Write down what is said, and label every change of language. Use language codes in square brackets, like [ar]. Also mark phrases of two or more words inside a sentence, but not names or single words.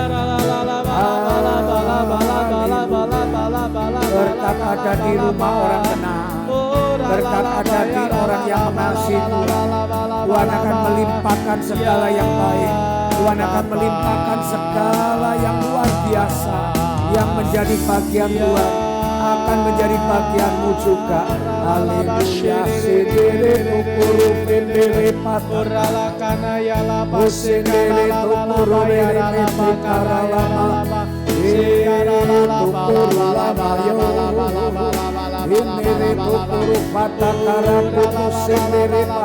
[id] Berkat ada di rumah orang tenang, berkat ada di orang yang mengasihi Tuhan. Tuhan akan melimpahkan segala yang baik. Tuhan akan melimpahkan segala yang luar biasa yang menjadi bagian Tuhan akan menjadi bagianmu juga. Haleluya. Sedere tukuru pendere patorala kana yala pasendere tukuru lele pikara lama. Sedere tukuru lama yo. Indere tukuru patakara putu sendere pa.